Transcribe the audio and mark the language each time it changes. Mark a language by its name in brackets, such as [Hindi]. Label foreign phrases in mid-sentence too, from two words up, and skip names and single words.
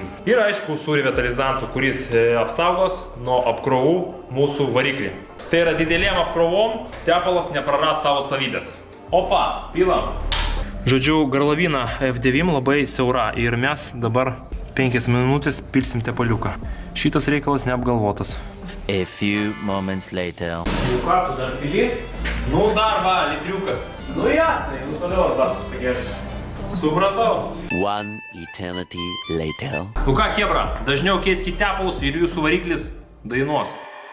[Lithuanian] Ir aišku, su revitalizantu, kuris apsaugos nuo apkrovų mūsų variklį. Tai yra didelėm apkrovom, tepalas nepraras savo savybės. Opa, pilam. Žodžiu, garlavina F9 labai siaura ir mes dabar 5 minutės pilsim tepaliuką. Šitas reikalas neapgalvotas. [English] A few moments later. [Lithuanian] Nu ką, tu dar pili? Nu dar va, litriukas. Nu jasnai, nu toliau batus pagersiu. Supratau. [English] One eternity later. [Lithuanian] Nu ką, hebra, dažniau keiskit tepalus ir jūsų variklis dainuos.